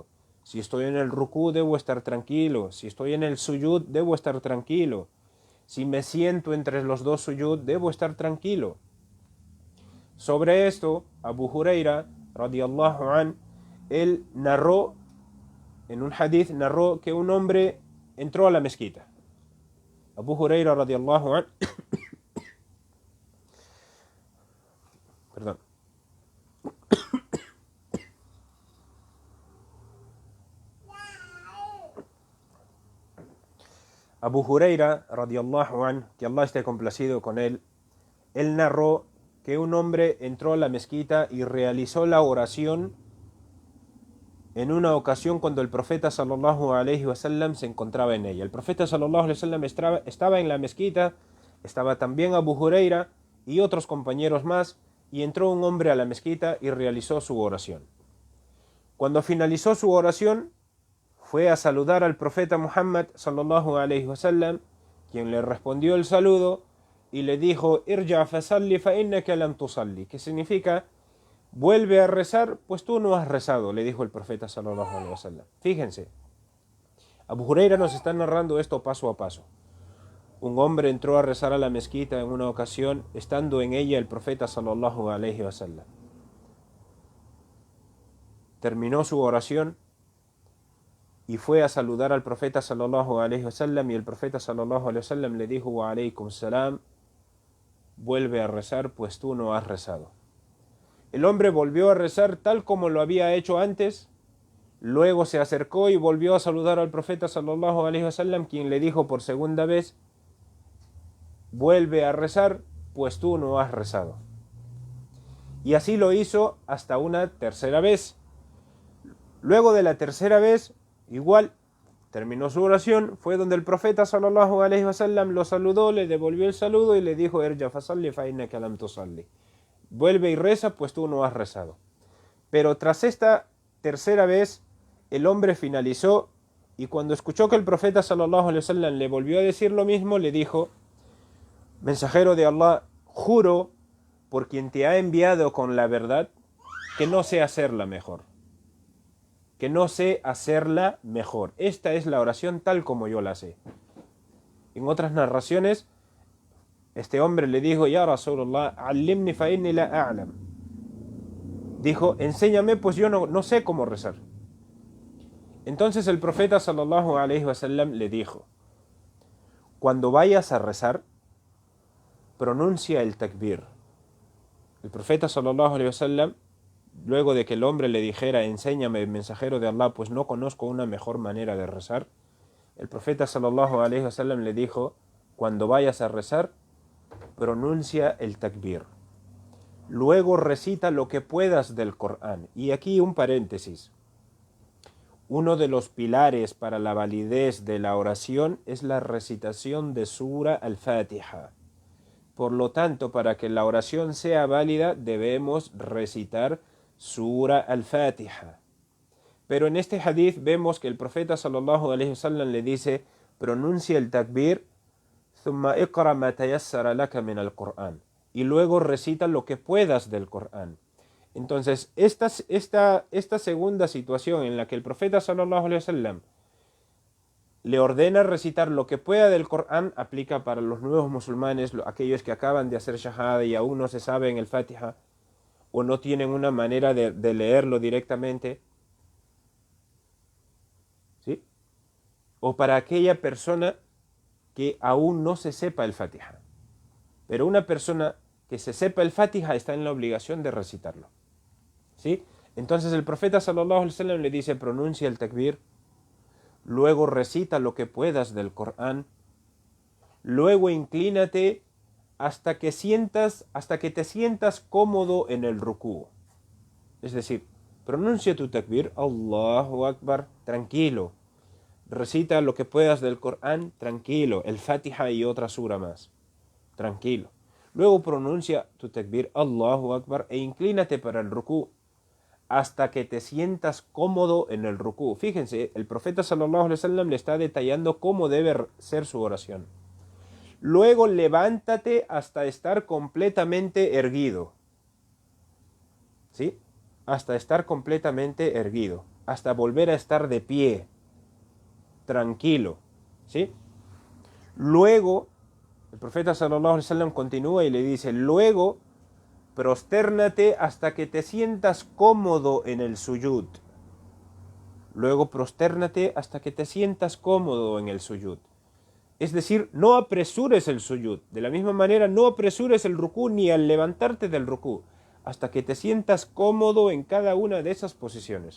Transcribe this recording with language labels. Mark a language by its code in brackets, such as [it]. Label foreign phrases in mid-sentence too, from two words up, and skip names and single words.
[es] Si estoy en el rukú, debo estar tranquilo. Si estoy en el suyud, debo estar tranquilo. Si me siento entre los dos suyud, debo estar tranquilo. Sobre esto, Abu Huraira, [ar] رضي الله عن, [es] él narró, en un hadith, narró que un hombre entró a la mezquita. Abu Huraira, [ar] رضي الله عن, [es] perdón. Abu Huraira, [ar] رضي الله عن, [es] que Allah esté complacido con él narró que un hombre entró a la mezquita y realizó la oración en una ocasión cuando el profeta [ar] صلى الله عليه وسلم [es] se encontraba en ella. El profeta [ar] صلى الله عليه وسلم [es] estaba en la mezquita, estaba también Abu Huraira y otros compañeros más, y entró un hombre a la mezquita y realizó su oración. Cuando finalizó su oración, fue a saludar al profeta Muhammad [ar] صلى الله عليه وسلم, [es] quien le respondió el saludo y le dijo: [ar] ارجع فصل فإنك لم تصل, [es] que significa: vuelve a rezar, pues tú no has rezado, le dijo el profeta [ar] صلى الله عليه وسلم. [es] Fíjense, Abu Huraira nos está narrando esto paso a paso. Un hombre entró a rezar a la mezquita en una ocasión, estando en ella el profeta [ar] صلى الله عليه وسلم. [es] Terminó su oración y fue a saludar al profeta [ar] صلى الله عليه وسلم, [es] y el profeta [ar] صلى الله عليه وسلم [es] le dijo: [ar] وعليكم السلام, [es] vuelve a rezar, pues tú no has rezado. El hombre volvió a rezar tal como lo había hecho antes, luego se acercó y volvió a saludar al profeta [ar] صلى الله عليه وسلم, [es] quien le dijo por segunda vez: vuelve a rezar, pues tú no has rezado. Y así lo hizo hasta una tercera vez. Luego de la tercera vez, igual, terminó su oración, fue donde el profeta [ar] صلى الله عليه وسلم [es] lo saludó, le devolvió el saludo y le dijo: [ar] ارجع فصل فإنك لم تصل. [es] Vuelve y reza, pues tú no has rezado. Pero tras esta tercera vez, el hombre finalizó, y cuando escuchó que el profeta [ar] صلى الله عليه وسلم [es] le volvió a decir lo mismo, le dijo: mensajero de Allah, juro por quien te ha enviado con la verdad que no sé hacerla mejor. Que no sé hacerla mejor. Esta es la oración tal como yo la sé. En otras narraciones, este hombre le dijo: [ar] يا رسول الله، علمني فإني لا أعلم. [es] Dijo: enséñame, pues yo no sé cómo rezar. Entonces el profeta [ar] صلى الله عليه وسلم [es] le dijo: cuando vayas a rezar, pronuncia el takbir. El profeta [ar] صلى الله عليه وسلم, [es] luego de que el hombre le dijera: enséñame, mensajero de Allah, pues no conozco una mejor manera de rezar, el profeta [ar] صلى الله عليه وسلم [es] le dijo: cuando vayas a rezar, pronuncia el takbir. Luego recita lo que puedas del Corán. Y aquí un paréntesis. Uno de los pilares para la validez de la oración es la recitación de Sura al-Fatiha. Por lo tanto, para que la oración sea válida, debemos recitar Sura al-Fatiha. Pero en este hadith vemos que el profeta [ar] صلى الله عليه وسلم [es] le dice: pronuncia el takbir, [ar] ثم اقرأ ما تيسر لك من القرآن, [es] y luego recita lo que puedas del Corán. Entonces, esta segunda situación en la que el profeta [ar] صلى الله عليه وسلم [es] le ordena recitar lo que pueda del Corán aplica para los nuevos musulmanes, aquellos que acaban de hacer shahada y aún no se saben el Fatiha o no tienen una manera de leerlo directamente, ¿sí? O para aquella persona que aún no se sepa el Fatiha. Pero una persona que se sepa el Fatiha está en la obligación de recitarlo, ¿sí? Entonces el profeta [ar] صلى الله عليه وسلم [es] le dice, pronuncia el takbir, luego recita lo que puedas del Corán, luego inclínate hasta que te sientas cómodo en el rukú. Es decir, pronuncia tu takbir, [ar] الله أكبر, [es] tranquilo. Recita lo que puedas del Corán, tranquilo. El Fatiha y otra sura más, tranquilo. Luego pronuncia tu takbir, [ar] الله أكبر, [es] e inclínate para el rukú hasta que te sientas cómodo en el rukú. Fíjense, el profeta [ar] صلى الله عليه وسلم [es] le está detallando cómo debe ser su oración. Luego levántate hasta estar completamente erguido. ¿Sí? Hasta estar completamente erguido. Hasta volver a estar de pie. Tranquilo. ¿Sí? Luego, el profeta [ar] صلى الله عليه وسلم [es] continúa y le dice, luego prostérnate hasta que te sientas cómodo en el suyud. Luego prostérnate hasta que te sientas cómodo en el suyud. Es decir, no apresures el suyud. De la misma manera, no apresures el rukú ni al levantarte del rukú, hasta que te sientas cómodo en cada una de esas posiciones.